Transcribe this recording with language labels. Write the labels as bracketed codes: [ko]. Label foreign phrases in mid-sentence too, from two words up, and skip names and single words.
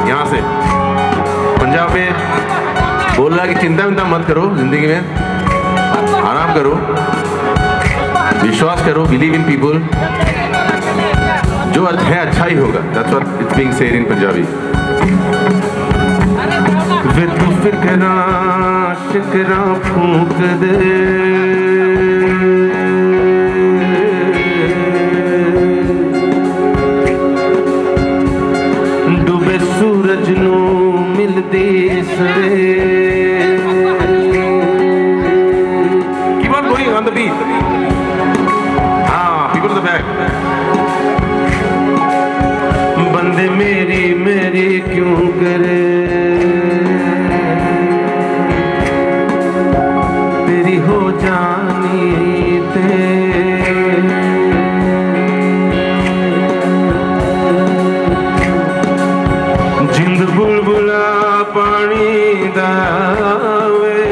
[hi] यहाँ से पंजाब में बोल रहा है कि चिंता विंता मत करो, जिंदगी में आराम करो, विश्वास करो, [en] believe in people. [hi] जो है अच्छा ही होगा. [en] That's what it's being said in Punjabi. [pa] ਫਿਰ ਤੂੰ ਫ਼ਿਕਰਾ ਸ਼ਿਕਰਾ ਫੂਕ ਦੇ, ਡੁੱਬੇ ਸੂਰਜ ਨੂੰ ਮਿਲਦੀ ਸਵੇਰ. [en] Keep on going on the beat. People in the back. [pa] ਬੰਦੇ ਮੇਰੀ ਮੇਰੀ ਕਿਉਂ ਕਰੇ, ਤੇਰੀ ਹੋ ਜਾਣੀ ਤੇ ਜਿੰਦ ਬੁਲਬੁਲਾ ਪਾਣੀ ਦਾਵੇ